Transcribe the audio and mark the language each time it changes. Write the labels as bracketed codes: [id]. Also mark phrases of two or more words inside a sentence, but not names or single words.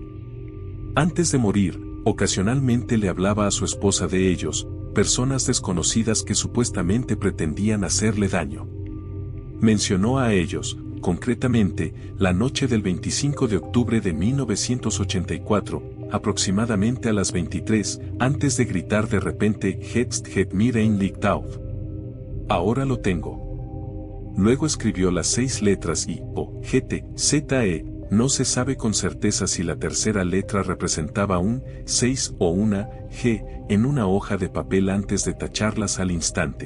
[es] Antes de morir, ocasionalmente le hablaba a su esposa de ellos, personas desconocidas que supuestamente pretendían hacerle daño. Mencionó a ellos, concretamente, la noche del 25 de octubre de 1984, aproximadamente a las 23, antes de gritar de repente [gsw] "Jetzt het mir ein Licht auf". [es] Ahora lo tengo. Luego escribió las 6 letras I, O, G, T, Z, E. No se sabe con certeza si la tercera letra representaba un 6 o una G en una hoja de papel antes de tacharlas al instante.